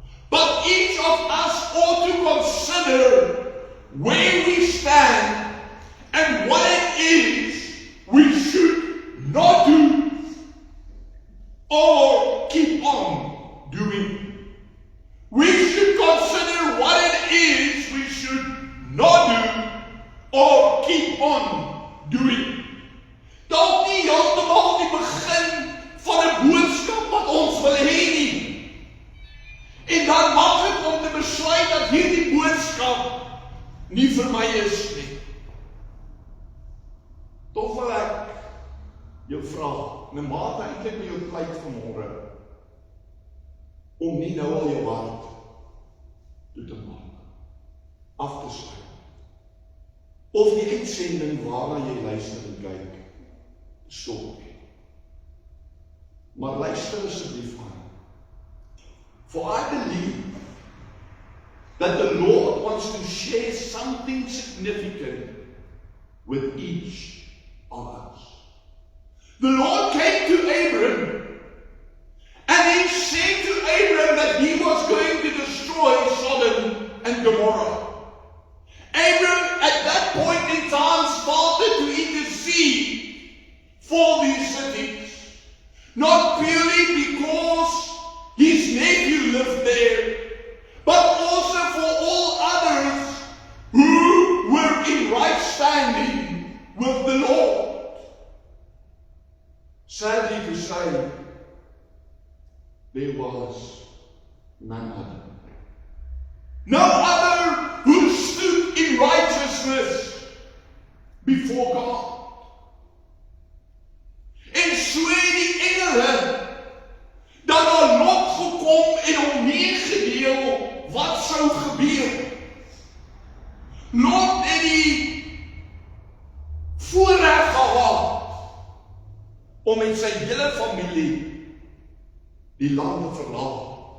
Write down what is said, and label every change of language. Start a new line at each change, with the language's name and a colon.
English: But each of us ought to consider where we stand and what it is we should not do or keep on doing. We should consider what it is we should not do or keep on doing.
Afrikaans: Dalk nie heeltemal die begin van 'n boodskap wat ons wil hê nie. En dan maklik om te besluit dat hierdie boodskap nie vir my is nie. Tog wil ek jou vra, my maat eintlik met jou tyd vanmôre, om nie nou al jou hart toe te maak, af te sluit. Of die uitsending waarna jy luister en kyk, stop. Maar luister asseblief aan.
English: For I believe that the Lord wants to share something significant with each of us. The Lord came to Abram and he said to Abram that he was going to destroy Sodom and Gomorrah. Abram at that point in time started to intercede for these cities, not purely because his nephew lived there, but also for all others who were in right standing with the Lord. Sadly to say, there was none other. No other who stood in righteousness before God.
Afrikaans: En so die engele dan 'n lot gekom en hom meegedeel wat sou gebeur. Lot het die voorreg gehad om met sy hele familie die land te verlaat.